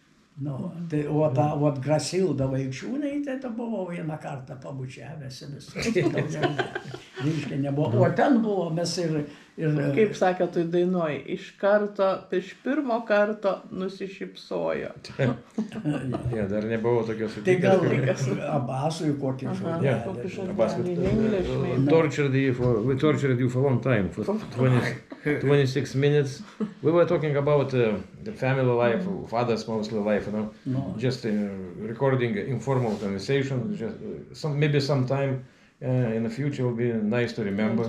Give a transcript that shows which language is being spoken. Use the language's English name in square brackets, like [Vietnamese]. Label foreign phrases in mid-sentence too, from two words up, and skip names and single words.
[Lithuanian] O Grasilda Vaikčiūnaitė, tai buvau vieną kartą pabučiavęs ir viską nebuvo. O ten buvo mes ir... Kaip sakė, tu dainuoji, iš karto, iš pirmo karto nusišypsojo. Ja, dar nebuvo tokios Tai gal Abasui kokį žodį. [English] We tortured you for a long time, for 26 minutes. We were talking about the family life, father's mostly life, you know, just recording informal conversation, maybe sometime in the future will be nice to remember.